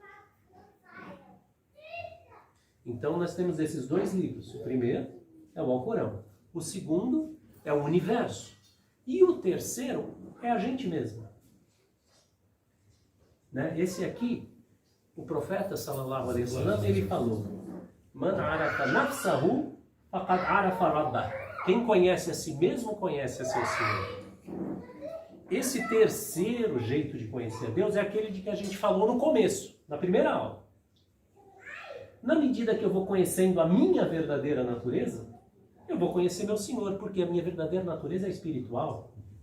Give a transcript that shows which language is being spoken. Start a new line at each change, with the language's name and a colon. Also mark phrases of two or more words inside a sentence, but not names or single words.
Portuguese: Então nós temos esses 2 livros. O primeiro é o Alcorão. O segundo é o universo. E o terceiro é a gente mesmo. Né? Esse aqui, o profeta
Arabic: صلى الله عليه وسلم,
Portuguese: ele falou:
Arabic: من عرف نفسه فقد عرف ربه.
Portuguese: Quem conhece a si mesmo, conhece a seu Senhor. Esse terceiro jeito de conhecer a Deus é aquele de que a gente falou no começo, na primeira aula. Na medida que eu vou conhecendo a minha verdadeira natureza, eu vou conhecer meu Senhor, porque a minha verdadeira natureza é espiritual.